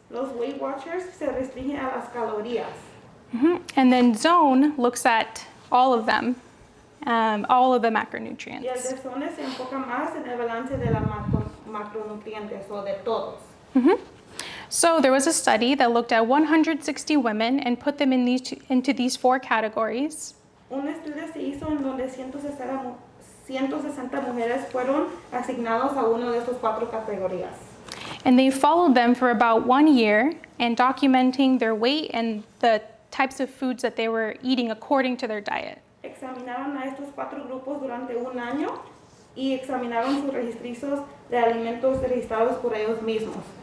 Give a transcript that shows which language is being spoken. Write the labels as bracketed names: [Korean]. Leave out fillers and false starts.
[Spanish] Los Weight Watchers se restringen a las calorías. [English] And then Zone looks at all of them, all of the [Spanish] Y el [English] macronutrients. [Spanish] de Zone se enfoca más en el balance de las macronutrientes o de todos. [English] So there was a study that looked at 160 women and put them into these 4 categories. [Spanish] Un estudio se hizo en donde 160 mujeres fueron asignados a uno de estos 4 categorías. [English] And they followed them for about 1 year and documenting their weight and the types of foods that they were eating according to their diet. [Spanish] Examinaron a estos 4 grupos durante un año y examinaron sus registros de alimentos registrados por ellos mismos.